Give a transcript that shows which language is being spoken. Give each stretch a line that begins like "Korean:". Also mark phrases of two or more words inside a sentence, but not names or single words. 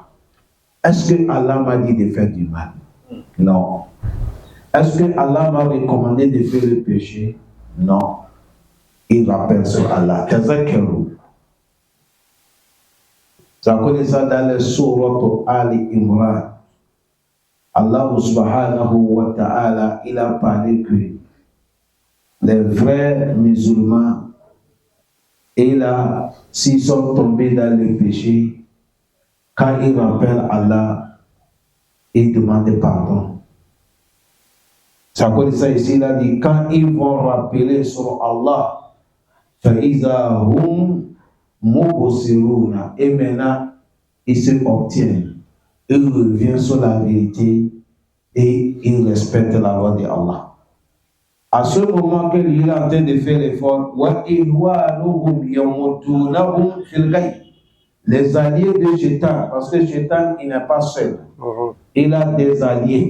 French: Est-ce que Allah m'a dit de faire du mal? Non. Est-ce que Allah m'a recommandé de faire le péché? Non. Ils rappellent sur Allah. Tazakkaru. Ça connaît ça dans le sourate Ali Imran.
Arabic: الله سبحانه وتعالى,
French: il a parlé que les vrais musulmans, Et là, s'ils sont tombés dans le péché, quand ils rappellent Allah, ils demandent pardon. C'est à cause de ça ici, il a dit, quand ils vont rappeler sur Allah,
Arabic: فَإِذَا هُمْ مُبْصِرُونَ,
French: et maintenant, ils se obtiennent. Ils reviennent sur la vérité et ils respectent la loi de Allah. À ce moment qu'il est en train de faire l'effort, les alliés de Shaitan, parce que Shaitan, il n'est pas seul, il a des alliés.